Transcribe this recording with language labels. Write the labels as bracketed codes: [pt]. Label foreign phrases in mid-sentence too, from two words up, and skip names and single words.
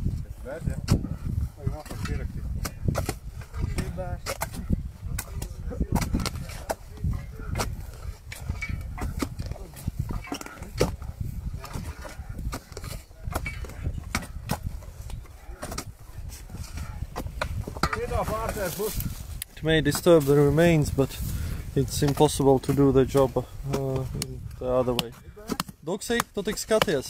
[lv] Bērns, jā. Vai mākās pierakstīt? Šī bērns. [en] It may disturb the remains, but it's impossible to do the job the other way. [lv] Duksī, tu tik skaties?